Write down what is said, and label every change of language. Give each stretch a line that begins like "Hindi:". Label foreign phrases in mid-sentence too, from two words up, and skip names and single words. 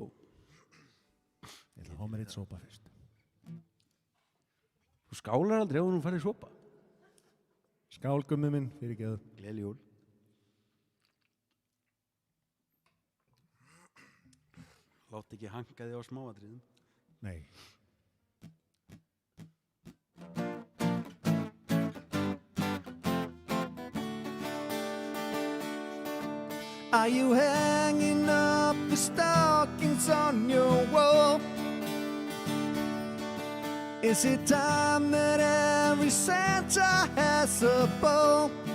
Icelandic: Ég ætla að fá mér eitt sopa fyrst. Þú skálar aldrei ef hún farið sopa. Skál gummi minn, fyrir geðu. Gleðileg jól. Látt ekki hanka þig á smáatriðum. Nei.
English: Are you hanging up the stockings on your wall? Is it time that every Santa has a ball?